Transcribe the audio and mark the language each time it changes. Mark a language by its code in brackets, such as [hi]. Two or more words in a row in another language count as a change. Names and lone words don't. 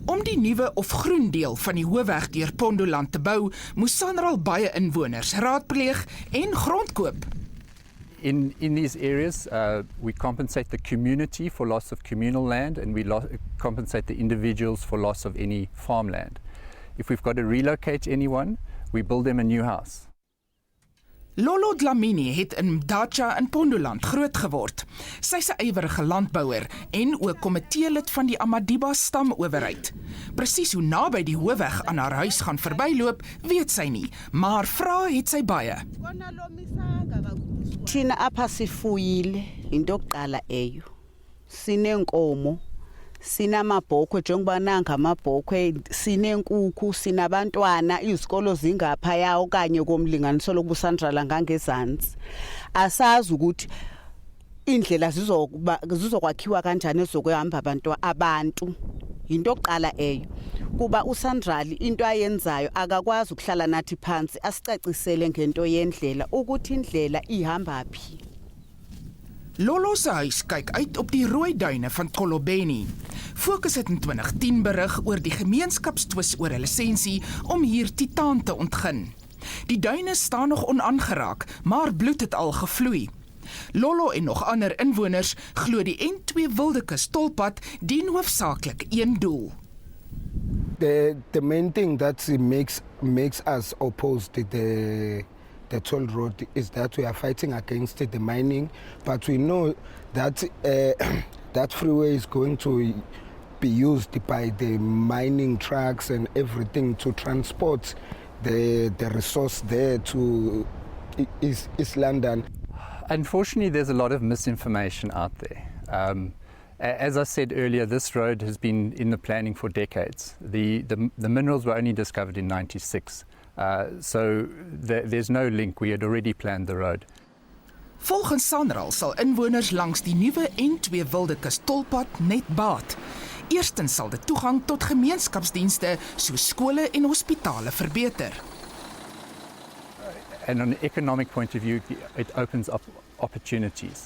[af] Om die nuwe of groen deel van die hoofweg deur Pondoland te bou, moes SANRAL baie inwoners raadpleeg en grond koop. [en] In these areas, we compensate the community for loss of communal land, and we compensate the individuals for loss of any farmland. If we've got to relocate anyone, we build them a new house. [af] Lolo Dlamini het in Mdacha in Pondoland groot geword. Sy's 'n ywerige landbouer en ook komiteelid van die Amadiba stamowerheid. Presies hoe naby die hoofweg aan haar huis gaan verbyloop, weet sy nie, maar vra het sy baie. [xh] Thina apha sifuyile into yokuqala eyo. Sinenkomo, sinamabhokhwe njengoba nanga amabhokhwe, sinenkuku, sinabantwana, izikolo zingaphaya okanye komlinganiso lokubusandrala ngangezantsi. Asazi ukuthi indlela zizokwakhiwa kanjani ezokuhamba abantu. Into yokuqala eyo. Kuba uSandrali into ayenzayo akakwazi ukuhlala nathi phansi asicacisele ngento yendlela ukuthi indlela ihamba phi. [af] Lolo se huis kyk uit op die rooi duine van Kolobeni. Fokus het in 2010 berig oor die gemeenskapstwis oor 'n lisensie om hier titaan te ontgin. Die duine staan nog onaangeraak, maar bloed het al gevloei. Lolo en nog ander inwoners glo die N2 Wildekus tolpad dien hoofsaaklik een doel. [en] The main thing that makes us opposed to the toll road is that we are fighting against the mining, but we know that that freeway is going to be used by the mining trucks and everything to transport the resource there to East London. Unfortunately, there's a lot of misinformation out there. As I said earlier, this road has been in the planning for decades. The minerals were only discovered in '96, so there's no link. We had already planned the road. [af] Volgens SANRAL sal inwoners langs die nuwe N2 Wildekus tolpad net baat. Eerstens sal dit toegang tot gemeenskapsdienste soos skole en hospitale verbeter. [en] And on an economic point of view, it opens up opportunities.